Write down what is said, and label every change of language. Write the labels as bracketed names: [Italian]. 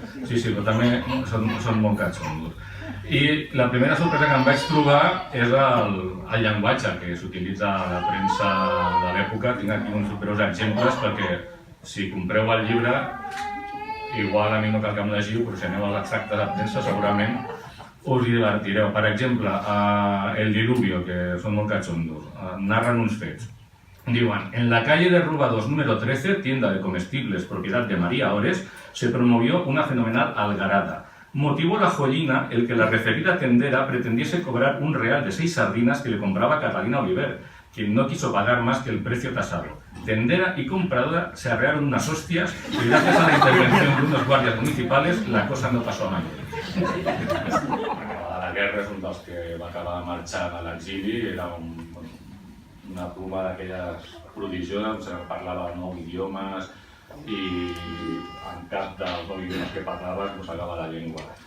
[Catalan] Sí, però també són molt catxondos. I la primera sorpresa que em vaig trobar és el llenguatge que s'utilitza a la premsa de l'època. Tinc aquí uns breus exemples perquè si compreu el llibre, igual a mi no cal que em llegiu, però si aneu a l'extracte de premsa segurament us hi divertireu. Per exemple, El Diluvio, que són molt catxondos, narren uns fets. Diuen, [Spanish] en la calle de Rubados número 13, tienda de comestibles, propiedad de María Ores, se promovió una fenomenal algarada. Motivó la joyina el que la referida tendera pretendiese cobrar un real de 6 sardinas que le compraba Catalina Oliver, quien no quiso pagar más que el precio tasado. Tendera y compradora se arrearon unas hostias y gracias a la intervención de unos guardias municipales la cosa no pasó a mayores. [Catalan] A la guerra és un dels que va acabar marxant a l'exili, era una pluma d'aquelles prodigioses, parlava 9 idiomes i en cap dels 9 idiomes que parlava es mossegava la llengua.